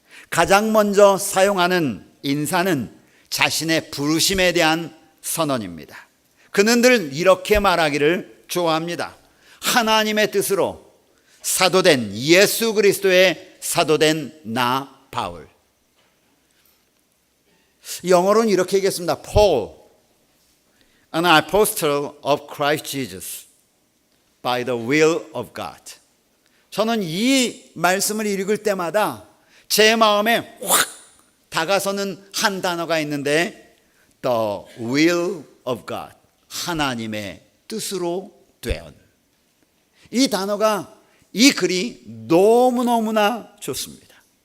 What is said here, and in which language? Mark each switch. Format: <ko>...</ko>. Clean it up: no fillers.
<ko>가장 먼저 사용하는 인사는 자신의 부르심에 대한 선언입니다. 그는 늘 이렇게 말하기를 좋아합니다. 하나님의 뜻으로 사도된 예수 그리스도의 사도된 나 바울. 영어로는 이렇게 얘기했습니다.</ko> <en>Paul, an apostle of Christ Jesus, by the will of God.</en> <ko>저는 이 말씀을 읽을 때마다 제 마음에 확 다가서는 한 단어가 있는데</ko> <en>The will of God,</en> <ko>하나님의 뜻으로 된. 이 단어가, 이 글이 너무너무나 좋습니다.</ko>